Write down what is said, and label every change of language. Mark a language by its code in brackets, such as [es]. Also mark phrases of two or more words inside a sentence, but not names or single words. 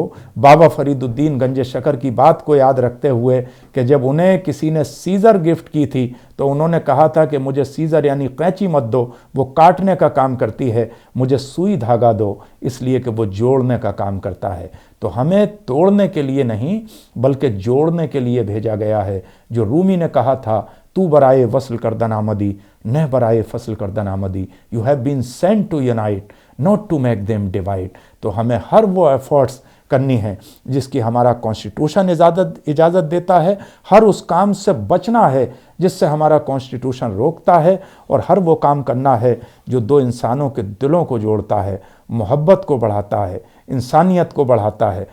[ur] بابا فرید الدین گنج شکر کی بات کو یاد رکھتے ہوئے کہ جب انہیں کسی نے [en] scissor gift [ur] کی تھی تو انہوں نے کہا تھا کہ مجھے سیزر یعنی قینچی مت دو، وہ کاٹنے کا کام کرتی ہے، مجھے سوئی دھاگا دو، اس لیے کہ وہ جوڑنے کا کام کرتا ہے۔ تو ہمیں توڑنے کے لیے نہیں بلکہ جوڑنے کے لیے بھیجا گیا ہے۔ جو رومی نے کہا تھا، [fa] تو برائے وصل کردن آمدی، نہ برائے فصل کردن آمدی، [en] you have been sent to unite not to make them divide۔ [ur] تو ہمیں ہر وہ ایفرٹس کرنی ہے جس کی ہمارا کانسٹیٹیوشن اجازت دیتا ہے، ہر اس کام سے بچنا ہے جس سے ہمارا کانسٹیٹیوشن روکتا ہے، اور ہر وہ کام کرنا ہے جو دو انسانوں کے دلوں کو جوڑتا ہے، محبت کو بڑھاتا ہے، انسانیت کو بڑھاتا ہے۔